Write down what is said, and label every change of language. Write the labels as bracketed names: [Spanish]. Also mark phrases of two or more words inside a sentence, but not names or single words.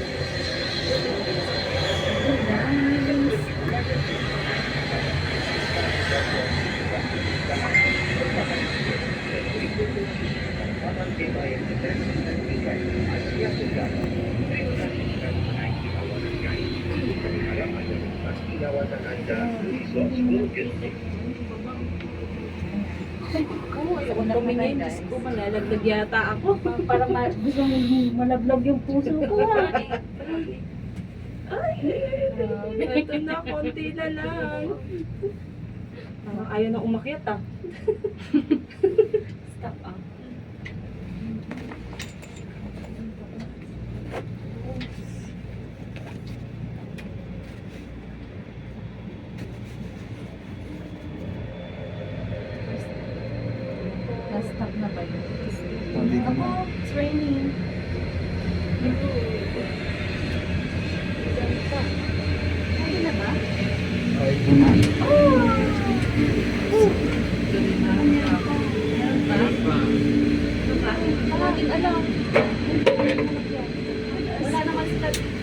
[Malay] Taman Tema yang berdasar dan tingkat Asia Tenggara. Terima kasih kerana menaiki Awana Sky. Kami harap anda menikmati lawatan anda ke Resort World Genting. [Filipino] Tumingin, Diyos ko, malalaglag yata ako. Parang gusto mong malablag yung puso ko. Ito na, konti na lang. Parang ayaw na umakyat ah. Stop ah. Na-stop na ba yun? Sabi ko na. [English] It's raining. [Filipino] Ay na ba? Ay, ito na. Parating alam. Wala naman sila dito.